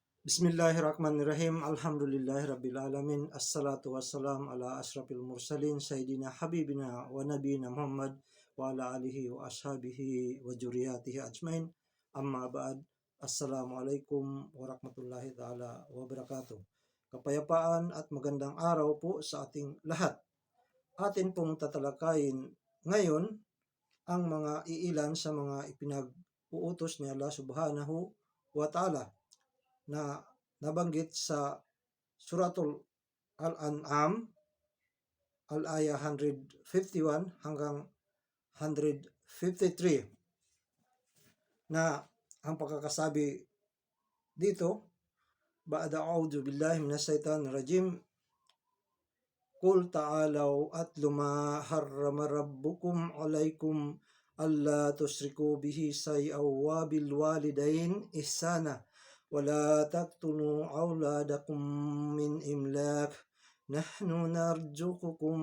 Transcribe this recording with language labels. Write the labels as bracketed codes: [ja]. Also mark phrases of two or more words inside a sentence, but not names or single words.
[ar] بسم الله الرحمن الرحيم. الحمد لله العالمين. والصلاة والسلام على أشرف المرسلين سيدنا حبيبنا ونبينا محمد وعلى آله وأصحابه وذريته أجمعين. أما بعد. السلام عليكم ورحمة الله تعالى وبركاته. [tl] Kapayapaan at magandang araw po sa ating lahat. Atin pong tatalakayin ngayon ang mga iilan sa mga ipinag-uutos ni Allah [ar] سبحانه وتعالى [tl] na nabanggit sa Suratul Al-An'am, al-aya 151 hanggang 153 na ang pagkakasabi dito, [ar] بعد أعوذ بالله من الشيطان الرجيم، قل تعالوا أتل ما حرم ربكم عليكم ألا تشركوا به شيئا وبالوالدين إحسانا ولا تقتلوا أولادكم من إملاق نحن نرزقكم